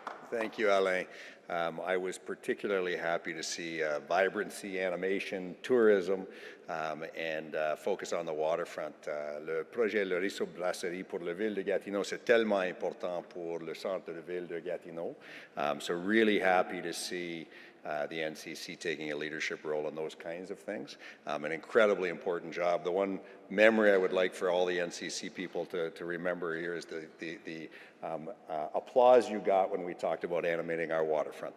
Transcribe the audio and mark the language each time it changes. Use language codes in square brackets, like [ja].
[en] Thank you, Alain. I was particularly happy to see vibrancy, animation, tourism, and focus on the waterfront. [fr] Le projet Le Ruisseau Brasserie pour la ville de Gatineau, c'est tellement important pour le centre de ville de Gatineau. [en] So really happy to see the NCC taking a leadership role in those kinds of things. An incredibly important job. The one memory I would like for all the NCC people to remember here is the applause you got when we talked about animating our waterfront.